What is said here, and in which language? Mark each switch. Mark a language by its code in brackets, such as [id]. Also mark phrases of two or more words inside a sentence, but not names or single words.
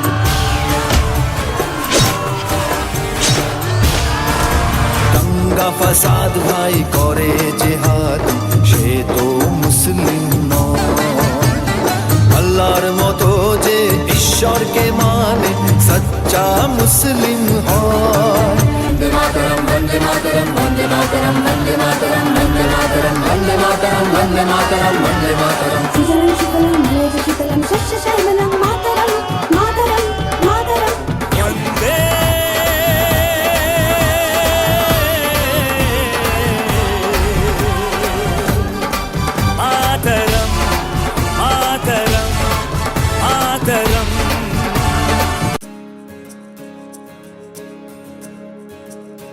[bn] দাঙ্গা ফাসাদ ভাই করে জেহাদ, সে তো মুসলিম নয়। আল্লাহর মতো যে ঈশ্বরকে মানে, সচ্চা মুসলিম হয়। [sa] वंदे मातरम वंदे मातरम वंदे मातरम वंदे मातरम वंदे मातरम वंदे मातरम वंदे मातरम वंदे मातरम। शीतलं शीतलं मलयज शीतलं शश्यशैवलं मातरं मातरं मातरं। वन्दे मातरं मातरं मातरं।